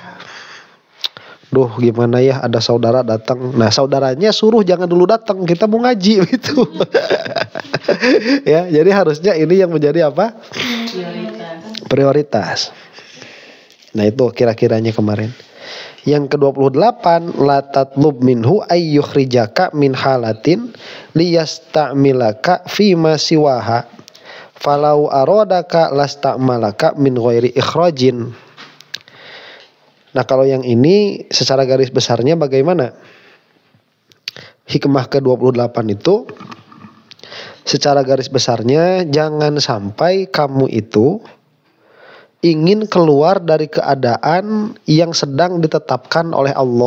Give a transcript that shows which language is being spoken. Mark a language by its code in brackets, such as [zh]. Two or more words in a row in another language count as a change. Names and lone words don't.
[id] Duh, gimana ya, ada saudara datang. Nah, saudaranya suruh jangan dulu datang, kita mau ngaji gitu. Ya, jadi harusnya ini yang menjadi apa? Prioritas. Nah, itu kira-kiranya kemarin. Yang ke-28, [ar] لا تطلب منه أن يخرجك من حالة ليستعملك فيما سواها فلو أرادك لاستعملك من غير إخراج. [id] Nah, kalau yang ini secara garis besarnya bagaimana? Hikmah ke-28 itu secara garis besarnya, jangan sampai kamu itu ingin keluar dari keadaan yang sedang ditetapkan oleh Allah.